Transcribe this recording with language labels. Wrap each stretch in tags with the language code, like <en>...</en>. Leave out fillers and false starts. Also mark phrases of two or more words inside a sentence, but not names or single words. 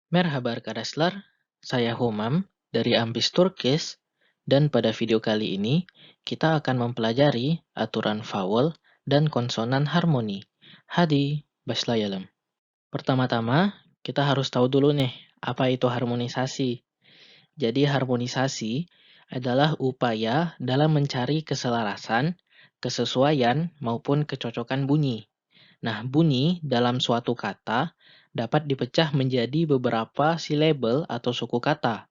<tr>Merhaba arkadaşlar,</tr> <id>saya Humam dari Ambis Turkish dan pada video kali ini kita akan mempelajari aturan vowel dan konsonan harmoni.</id> <tr>Hadi başlayalım.</tr> <id>Pertama-tama kita harus tahu dulu nih apa itu harmonisasi. Jadi harmonisasi adalah upaya dalam mencari keselarasan, kesesuaian maupun kecocokan bunyi. Nah, bunyi dalam suatu kata dapat dipecah menjadi beberapa silabel atau suku kata.</id>